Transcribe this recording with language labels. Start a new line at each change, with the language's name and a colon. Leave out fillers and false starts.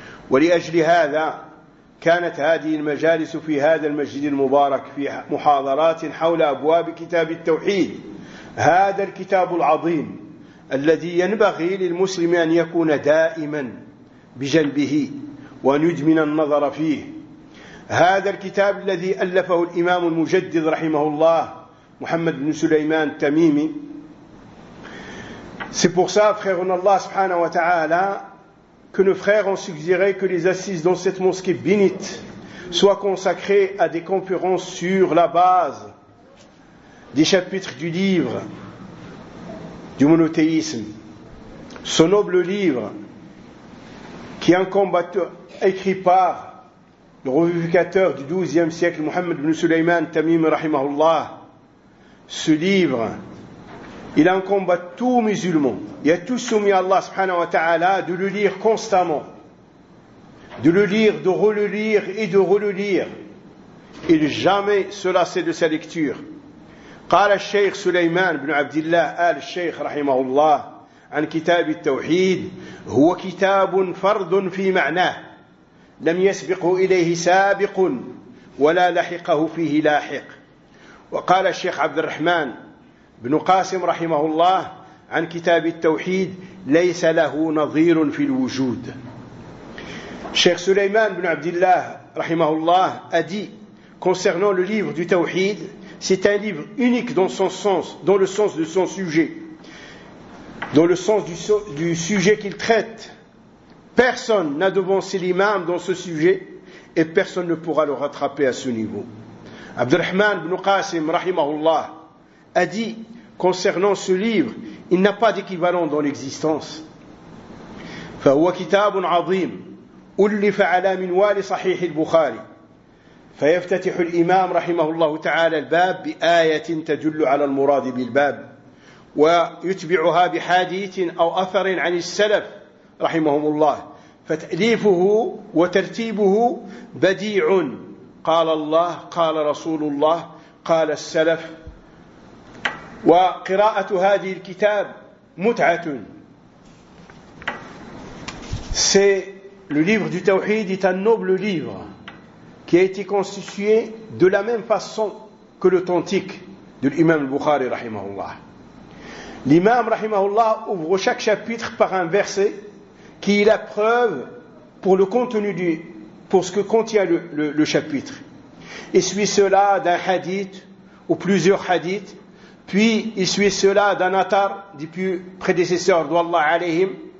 Arabic: ولأجل هذا كانت هذه المجالس في هذا المسجد المبارك في محاضرات حول أبواب كتاب التوحيد، هذا الكتاب العظيم الذي ينبغي للمسلم أن يكون دائما بجنبه وأن يدمن النظر فيه. هذا الكتاب الذي ألفه الإمام المجدد رحمه الله محمد بن سليمان التميمي.
French: C'est pour ça, frère, en Allah subhanahu wa ta'ala, que nos frères ont suggéré que les assises dans cette mosquée bénite soient consacrées à des conférences sur la base des chapitres du livre du monothéisme. Ce noble livre, qui est un combattant écrit par le revivificateur du XIIe siècle, Mohammed ibn Sulayman Tamim, rahimahullah, ce livre, il incombe à tout musulman et à tout soumis à Allah subhanahu wa ta'ala de le lire constamment, de le lire, de relire et de relire, et jamais se lasser de sa lecture.
Arabic: قال الشيخ سليمان بن عبد الله آل الشيخ رحمه الله عن كتاب التوحيد: هو كتاب فرد في معناه لم يسبق إليه سابق ولا لحقه فيه لاحق. وقال الشيخ عبد الرحمن بن قاسم رحمه الله عن كتاب التوحيد: ليس له نظير في الوجود.
French: الشيخ سليمان بن عبد الله
Arabic: رحمه الله أدي
French: concernant le livre du tawhid: c'est un livre unique dans son sens, dans le sens de son sujet, dans le sens du sujet qu'il traite. Personne n'a devancé l'imam dans ce sujet et personne ne pourra le rattraper à ce niveau. عبد الرحمن بن قاسم رحمه الله a dit concernant ce livre, il n'a pas d'équivalent dans l'existence.
Arabic: فهو كتاب عظيم ألف على منوال صحيح البخاري فيفتتح الإمام رحمه الله تعالى الباب بآية تدل على المراد بالباب ويتبعها بحديث أو أثر عن السلف رحمهم الله فتأليفه وترتيبه بديع قال الله قال رسول الله قال السلف وقراءة هذه الكتاب متعة
French: C'est le livre du Tawhid est un noble livre qui a été constitué de la même façon que l'authentique de l'imam al-Bukhari rahimahullah. L'imam rahimahullah ouvre chaque chapitre par un verset qui est la preuve pour le contenu du pour ce que contient le chapitre. Il suit cela d'un hadith ou plusieurs hadiths, puis il suit cela d'un atar du prédécesseur d'Allah alayhim.